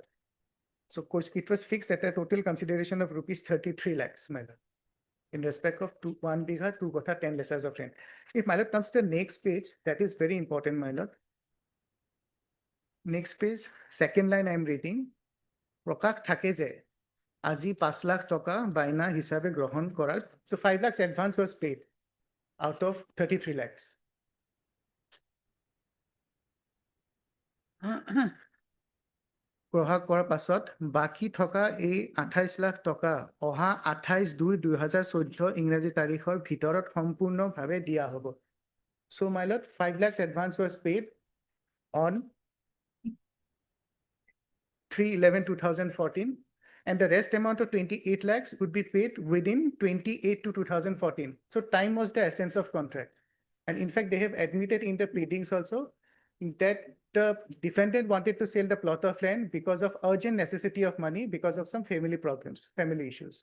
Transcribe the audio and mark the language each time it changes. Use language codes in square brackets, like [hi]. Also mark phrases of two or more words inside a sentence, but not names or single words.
[en] So course, it was fixed at a total consideration of rupees 33 lakhs, my lord, in respect of 1 bighah, 2 kotha, 10 lesas of land. If my lord comes to the next page, that is very important, my lord. Next page, second line I am reading. [as] Prakash থাকে যে আজি 5 লাখ টকা বাইনা হিসাবে গ্রহণ করার, [en] so 5 lakhs advance was paid out of 33 lakhs. [as] গ্রহণ কৰাৰ পাছত বাকি থকা এই 28 লাখ টকা অহা 28/2/2014 ইংৰাজী তাৰিখৰ ভিতৰত সম্পূৰ্ণভাৱে দিয়া হ'ব. [en] So my lord, 5 lakhs advance was paid on 3/11/2014. And the rest amount of 28 lakhs would be paid within 28 to 2014. So time was the essence of contract. And in fact, they have admitted in the pleadings also that the defendant wanted to sell the plot of land because of urgent necessity of money because of some family problems, family issues.